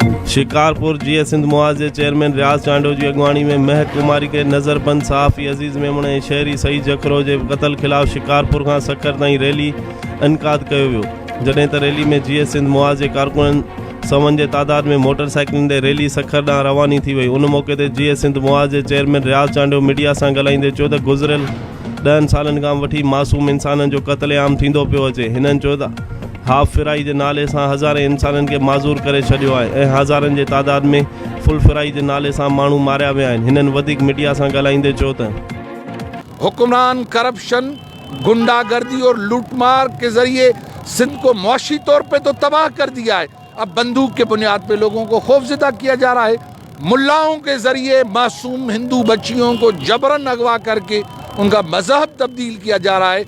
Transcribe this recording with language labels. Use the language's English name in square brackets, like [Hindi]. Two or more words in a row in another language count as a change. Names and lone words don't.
[Sindhi] शकारपुर जीए सिंध मुआज़ चेयरमैन रियाज़ चانڈيو जी अॻवाणी में महक कुमारी के नज़रबंद सहाफ़ी अज़ीज़ मेमण ऐं शहरी सही जखरो जे क़त्ल ख़िलाफ़ शिकारपुर खां सखर ताईं रैली इनकाद कयो वियो। जॾहिं त रैली में जीए सिंध मुआज़ जे कारकुननि सवन जे तादाद में मोटरसाइकिलुनि ते रैली सखर ॾांहुं रवानी थी वई। उन मौक़े ते जीए सिंध मुआज़ जे चेयरमैन रियाज़ चانڈيو मीडिया सां ॻाल्हाईंदे चयो त गुज़िरियल 10 सालनि खां वठी मासूम इंसाननि जो क़त्लेआम थींदो पियो अचे। हिननि चयो त [English] half fry [Sindhi] के नाले से हज़ारे इंसानन के माज़ूर करे छॾियो आहे ऐं हज़ारनि जे तादाद में [English] full fry [Sindhi] के नाले से माण्हू मारिया विया आहिनि। हिननि वधीक मीडिया सां ॻाल्हाईंदे चयो त [Urdu] حکمران کرپشن, غنڈہ گردی اور لوٹ مار کے ذریعے سندھ کو معاشی طور پہ تو تباہ کر دیا ہے. اب بندوق کے بنیاد پہ لوگوں کو خوفزدہ کیا جا رہا ہے. ملاؤں کے ذریعے معصوم ہندو بچیوں کو جبراً اغوا کرکے ان کا مذہب تبدیل کیا جا رہا ہے.